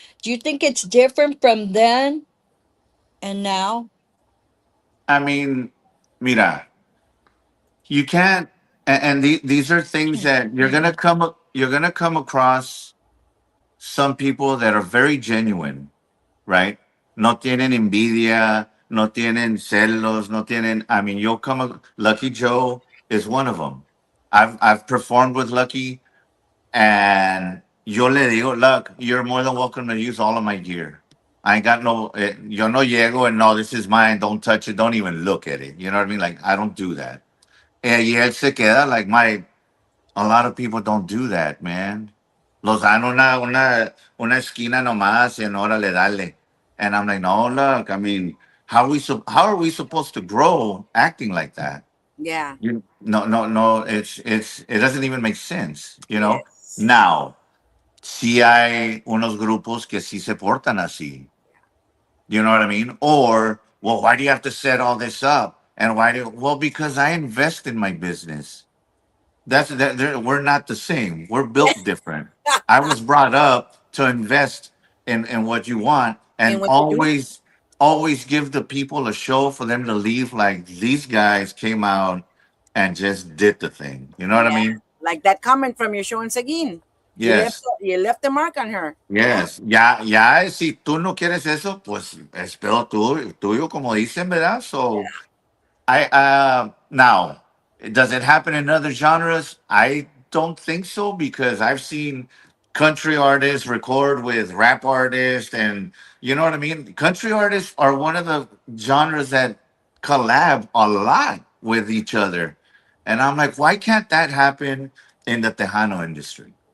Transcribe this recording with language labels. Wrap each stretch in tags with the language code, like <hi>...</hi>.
<en>Do you think it's different from then and now? I mean, mira, you can't, and these are things that you're gonna come across some people that are very genuine, right?</en> <es>No tienen envidia, no tienen celos, no tienen.</es> <en>I mean, Lucky Joe is one of them. I've performed with Lucky, and</en> <es>yo le digo,</es> <en>Luck, you're more than welcome to use all of my gear. I ain't got no,</en> <es>yo no llego</es> <en>and no, this is mine. Don't touch it. Don't even look at it. You know what I mean? Like I don't do that.</en> <es>Y él se queda</es> <en>like a lot of people don't do that, man.</en> <es>Los dan una esquina nomás and órale, dale.</es> <en>And I'm like, no, look, I mean, how are we supposed to grow acting like that? Yeah. No, it doesn't even make sense, you know? Yes.</en> <es>Now, sí hay unos grupos que sí se portan así.</es> <en>You know what I mean? Or, well, why do you have to set all this up? And well, because I invest in my business. We're not the same. We're built different. I was brought up to invest in what you want And and what you do? always give the people a show for them to leave like these guys came out and just did the thing. You know what I Yeah. mean? Like that comment from your show in Seguin. Yes. You left the mark on her. Yeah. Yes.</en> <es>Ya, si tú no quieres eso, pues es pedo tuyo, como dicen, ¿verdad?</es> <en>So I now does it happen in other genres? I don't think so because I've seen country artists record with rap artists, and you know what I mean. Country artists are one of the genres that collab a lot with each other, and I'm like, why can't that happen in the Tejano industry?</en>